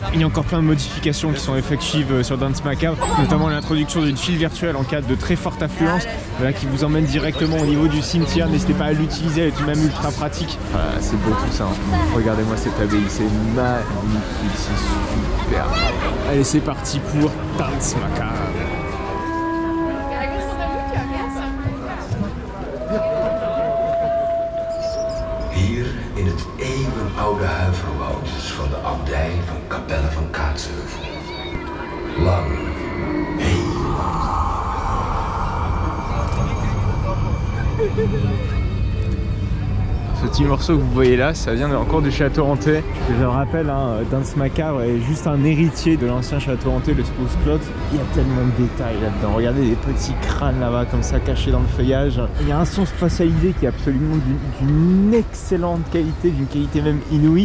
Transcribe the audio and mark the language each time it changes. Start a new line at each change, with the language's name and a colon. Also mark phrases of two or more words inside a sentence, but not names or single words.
French: Il y a encore plein de modifications qui sont effectives sur Danse Macabre, notamment l'introduction d'une file virtuelle en cas de très forte affluence, voilà, qui vous emmène directement au niveau du cimetière. N'hésitez pas à l'utiliser, elle est tout de même ultra pratique. Voilà, c'est beau tout ça, hein. Regardez-moi cette abbaye, c'est magnifique, c'est super. Allez, c'est parti pour Danse Macabre.
Dutch: Hier in het eeuwenoude huiverwoud van de abdij van Capelle van Kaatsheuvel. Lang, heel lang.
French: Ce petit morceau que vous voyez là, ça vient encore du château hanté. Je le rappelle, hein, Danse Macabre est juste un héritier de l'ancien château hanté, le Spruce Cloth. Il y a tellement de détails là-dedans. Regardez les petits crânes là-bas, comme ça, cachés dans le feuillage. Il y a un son spatialisé qui est absolument d'une excellente qualité, d'une qualité même inouïe.